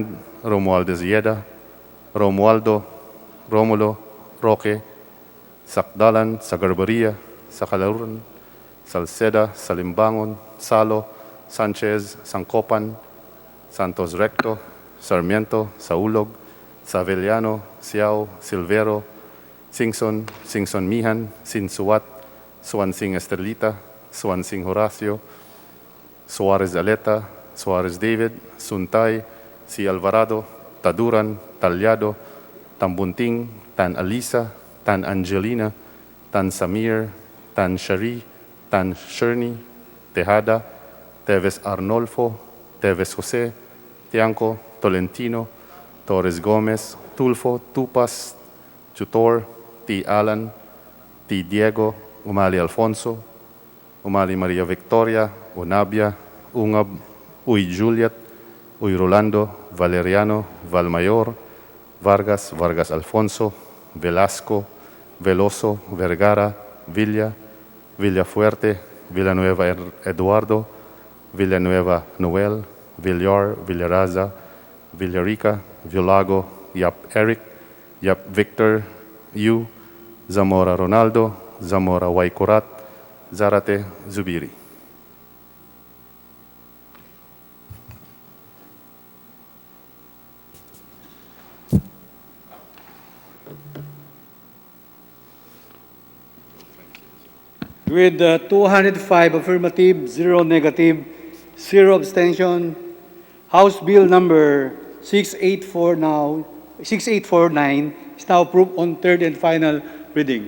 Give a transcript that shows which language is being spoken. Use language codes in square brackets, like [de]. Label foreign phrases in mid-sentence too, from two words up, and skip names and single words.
[en] Romualdez Yeda, Romualdo, Romulo, Roque, Sakdalan, Sagarbaria, Sakalaruran, Salceda, Salimbangon, Salo, Sanchez, Sancopan, Santos Recto, Sarmiento, Saulog, Savellano, Siao, Silvero, Singson, Singson Mihan, Sinsuat, Swansing Estrelita, Swansing Horacio, Suarez Aleta, Suarez David, Suntay, Si Alvarado, Taduran, Talyado, Tambunting, Tan Alisa, Tan Angelina, Tan Samir, Tan Shari, Tan Sherny, Tejada, Teves Arnolfo, Teves Jose, Tianco, Tolentino, Torres Gomez, Tulfo, Tupas, Tutor, T. Alan, T. Diego, Umali Alfonso, Umali Maria Victoria, Unabia, Ungab, Uy Juliet, Uy Rolando, Valeriano, Valmayor, Vargas, Vargas Alfonso, Velasco, Veloso, Vergara, Villa, Villafuerte, Villanueva Eduardo, Villanueva Noel, Villar, Villaraza, Villarica, Villago, Yap Eric, Yap Victor, Yu, Zamora Ronaldo, Zamora Y. Kurat, Zarate Zubiri. With 205 affirmative, 0 negative, 0 abstention, House Bill number 6849 is now approved on third and final reading.